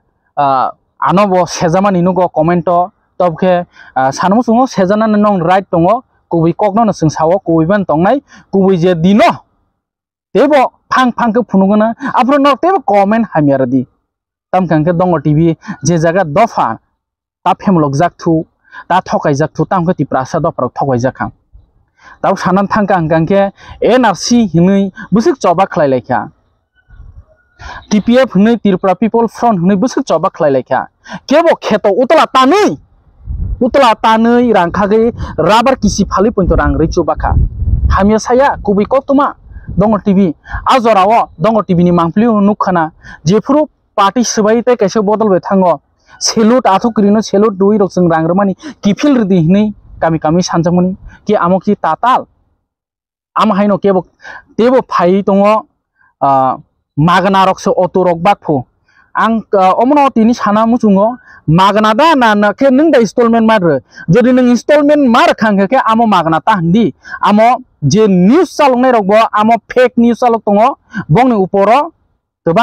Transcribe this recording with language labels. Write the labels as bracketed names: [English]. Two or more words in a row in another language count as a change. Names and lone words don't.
[Kok Borok] आनबो सेजामानि नुगो कमेन्ट तबके सानमु सुङो सेजाना नं राइट दङ कुबै ककनो जों सावो कुबैबान तंनाय कुबै जे दिनो तेबो फांखो फुनुगोना आफ्रो न तेबो कमेन्ट हामियारदि तामखांके दङ टिभि जे जागा दफा ता फेमलक जाकथु ता थकाय जाकथु तामखो तिप्रासा दफारक थकाय जाखां ताव सानान थांका हांकांके एनआरसी हिनै बुसुक चबा खलायलायखा टीपीएफ हनै त्रिपुरा पिपल फ्रन्ट हनै बुसुक चबा खलायलायखा केबो खेतो उतला तानै utla tanei rang khage rubber kisi phali pointo rang richu baka hamya saya kubi kotuma dongo TV azorao dongo TV ni mangpli nukhana jefuru party sebai te kaise bodol be thango सेलुट आथुक्रिनो सेलुट दुई रक जों रांग्रमानि किफिल रिदि हिनै गामि गामि सानजामनि कि आमोखि ताताल आम हाइनो केबो तेबो फाइ दङ मागना रकसो अटो रक बाकफु आं अमनो तिनि साना मुजुङो मागना दा ना के नों दा इनस्टलमेन्ट मार जदि नों इनस्टलमेन्ट मार खांगे के आमो मागना ता हन्दि आमो जे न्यूज चालंनाय रकबो आमो [English] fake news [Kok Borok] चालक दङ बंनि उपरो गोबां